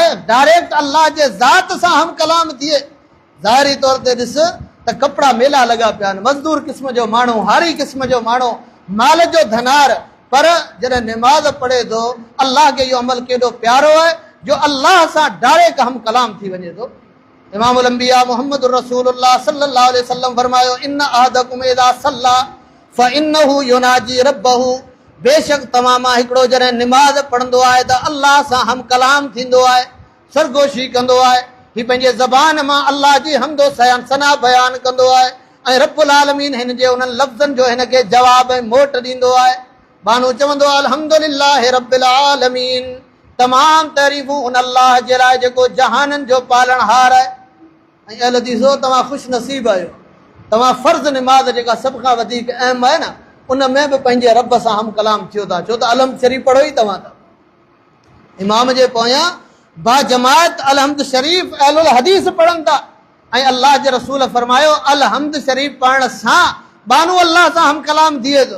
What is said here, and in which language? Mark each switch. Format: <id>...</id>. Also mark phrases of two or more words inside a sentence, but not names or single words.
<sd>डायरेक्ट अल्लाह जे ज़ात सां हम कलाम थिए। ज़ाहिरी तौर ते ॾिस त कपिड़ा मेला लॻा पिया आहिनि, मज़दूर क़िस्म जो माण्हू, हारी क़िस्म जो माण्हू, माल जो धनार, पर जॾहिं निमाज़ पढ़े थो अल्लाह खे इहो अमल केॾो प्यारो आहे जो अल्लाह सां डायरेक्ट हम कलाम थी वञे थो।</sd> <ar>إمام الأنبياء</ar> <sd>मुहम्मद रसूलुल्लाह</sd> <ar>صلى الله عليه وسلم</ar> <sd>फरमायो,</sd> <ar>إن أحدكم إذا صلى فإنه يناجي ربه,</ar> <sd>बेशक तव्हां मां हिकिड़ो जॾहिं निमाज़ पढ़ंदो आहे त अल्लाह सां हम कलाम थींदो आहे, सरगोशी कंदो आहे। ही पंहिंजे ज़बान मां अल्लाह जी हमदो सना बयान कंदो आहे ऐं</sd> <ar>رب العالمين</ar> <sd>हिन जे उन्हनि लफ़्ज़नि जो हिन खे जवाब ऐं मोट ॾींदो आहे। बानो चवंदो आहे</sd> <ar>الحمد لله رب العالمين,</ar> <sd>तमाम तारीफ़ूं उन अल्लाह जे लाइ जेको जहाननि जो पालणहार आहे। ऐं अहल हदीसो, तव्हां ख़ुशि नसीब आहियो, तव्हां फ़र्ज़ निमाज़ जेका सभ खां वधीक अहम आहे न, उन में बि पंहिंजे रब सां हम कलाम थियो था, छो त अलहम्द शरीफ़ पढ़ो ई तव्हां था। इमाम जे पोयां बा जमात अलहम्द शरीफ़ अहलुल हदीस पढ़नि था ऐं अल्लाह जे रसूल फरमायो अलहम्द शरीफ़ पढ़ण सां बानू अल्लाह सां हम कलाम थिए थो।</sd>